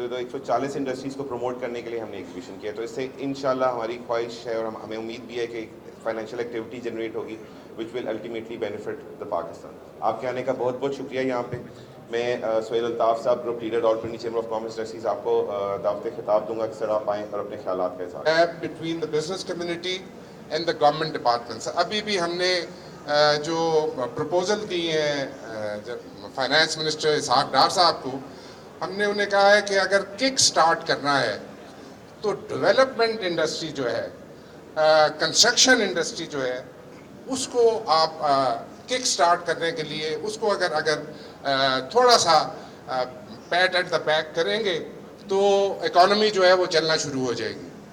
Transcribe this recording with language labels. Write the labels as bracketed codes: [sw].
[ur] 140 industries کو promote کرنے کے لیے ہم نے ایگزیبیشن کیا. تو اس سے انشاءاللہ ہماری خواہش ہے اور ہمیں امید بھی ہے کہ فائنینشیل ایکٹیویٹی جنریٹ ہوگی [en] which will ultimately benefit the Pakistan. [ur] آپ کے آنے کا بہت بہت شکریہ. یہاں پہ میں سہیل الطاف صاحب، group leader Rawalpindi chamber of commerce industries, آپ کو دعوت خطاب دوں گا کہ سر آپ آئیں اور اپنے خیالات کا اظہار [en] between the business community and the government departments. [ur] ابھی بھی ہم نے جو پروپوزل دی ہیں فائنانس منسٹر اسحاق ڈار صاحب کو، ہم نے انہیں کہا ہے کہ اگر کک سٹارٹ کرنا ہے تو ڈیولپمنٹ انڈسٹری جو ہے، کنسٹرکشن انڈسٹری جو ہے، اس کو آپ کک سٹارٹ کرنے کے لیے اس کو اگر تھوڑا سا [en] pat at the back [ur] کریں گے تو اکانومی جو ہے وہ چلنا شروع ہو جائے گی.